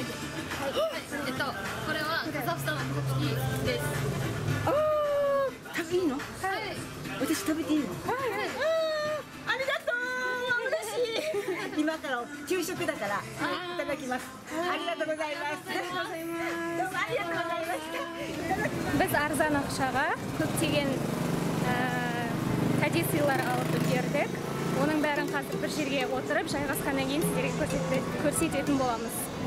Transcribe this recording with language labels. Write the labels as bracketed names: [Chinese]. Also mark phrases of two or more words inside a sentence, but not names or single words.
[Japanese] これはカザフスタンの国旗です。食べいいの？はい。私食べていいの？ありがとう。嬉しい。今から昼食だからいただきます。ありがとうございます。どうもありがとうございました。 [Kazakh] Biz arzon ақшаға көптеген традициялар алып үлгердік. Оның бәрін қазір бір жерге отырып, жайғасқаннан кейін сіздерге көрсететін боламыз.